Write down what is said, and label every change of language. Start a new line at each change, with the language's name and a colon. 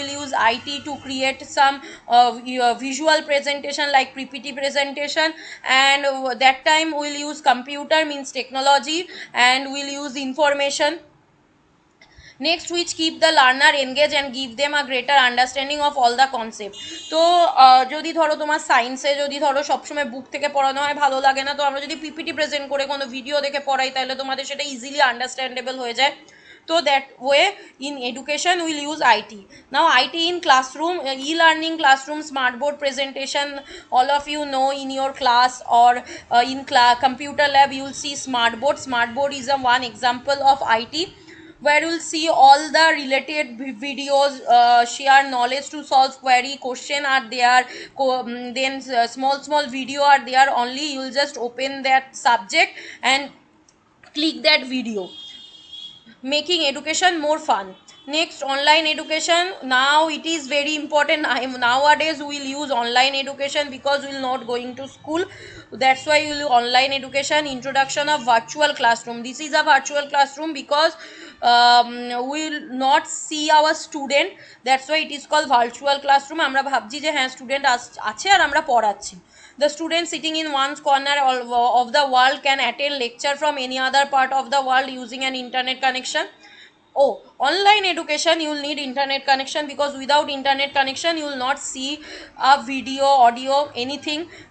English: We'll use IT to create some visual presentation like PPT presentation, and that time we'll use computer means technology, and we'll use information. Next, which keep the learner engaged and give them a greater understanding of all the concept.
Bangla: তো যদি ধরো তোমার সায়েন্সে যদি ধরো সবসময় বুক থেকে পড়ানো হয় ভালো লাগে না, তো আমরা যদি পিপিটি প্রেজেন্ট করে কোনো ভিডিও দেখে পড়াই তাহলে তোমাদের সেটা ইজিলি আন্ডারস্ট্যান্ডেবল হয়ে যায়.
English: So that way in education we'll use IT. Now IT in classroom, e-learning classroom, smart board presentation. All of you know in your class or in computer lab you'll see smart board. Smart board is a one example of IT, where you'll see all the related videos, share knowledge to solve query, question are there, then small video are there. Only you'll just open that subject and click that video, making education more fun. Next, online education. Now it is very important. Nowadays we'll use online education because we'll not going to school. That's why we'll use online education. Introduction of virtual classroom. This is a virtual classroom because we'll not see our student. That's why it is called virtual classroom.
Bangla: আমরা ভাবছি যে হ্যাঁ student আছে আর আমরা পড়াচ্ছি.
English: The student sitting in one corner of the world can attend lecture from any other part of the world using an internet connection. Oh, online education you will need internet connection, because without internet connection you will not see a video, audio, anything.